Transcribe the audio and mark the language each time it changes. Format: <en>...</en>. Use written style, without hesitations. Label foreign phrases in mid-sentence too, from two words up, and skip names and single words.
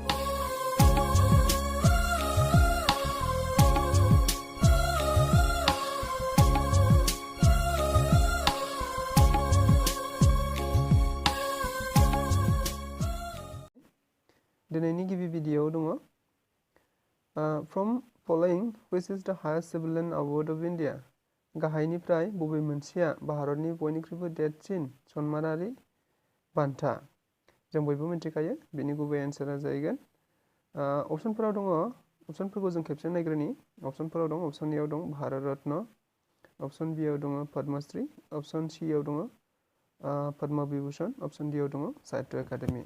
<brx>दिनैनि गिबि भिडिअआव दङ</brx> <en>from following which is the highest civilian award of India।</en> <brx>गाहायनिफ्राय बबे मोनसेया भारतनि बयनिख्रुइबो देरसिन सन्मानारि बान्था? जों बयबो मिथिखायो बेनि गुबै एन्सारा जाहैगोन अपसनफोराव दङ। अपसनफोरखौ जों खेबसे नायग्रोनि। अपसनफोराव दं, अपसन एआव दं भारत रत्न, अपसन बिआव दङ पद्मश्री, अपसन सिआव दङ पद्मा विभूषण, अपसन डीआव दङ साहित्य एकाडेमी।</brx>